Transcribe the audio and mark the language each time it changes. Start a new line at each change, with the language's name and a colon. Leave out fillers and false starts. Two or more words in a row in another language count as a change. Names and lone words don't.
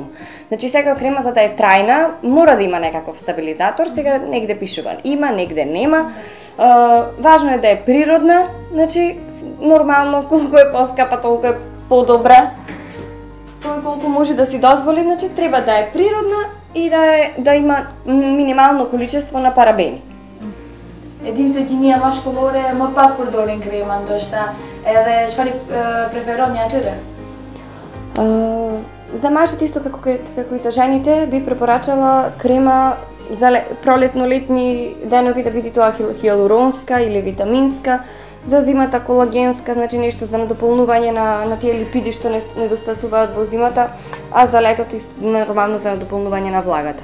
Macedonian: Значи секоја крема за да е трајна мора да има некаков стабилизатор, сега негде пишува има, негде нема. Важно е да е природна, значи нормално колку е поскапа толку е подобра. Тој колку може да си дозволи, значи треба да е природна и да има минимално количество на парабени.
Albanian: Edhim se gjinia mashkullore më pak përdorin krema ndoshta, edhe çfarë preferoni atyre?
Macedonian: За мажите исто како и за жените би препорачала крема за пролетно-летни денови да биде тоа хиалуронска или витаминска, за зимата колагенска, значи нешто за надополнување на тие липиди што недостасуваат во зимата, а за летото нормално за надополнување на влагата.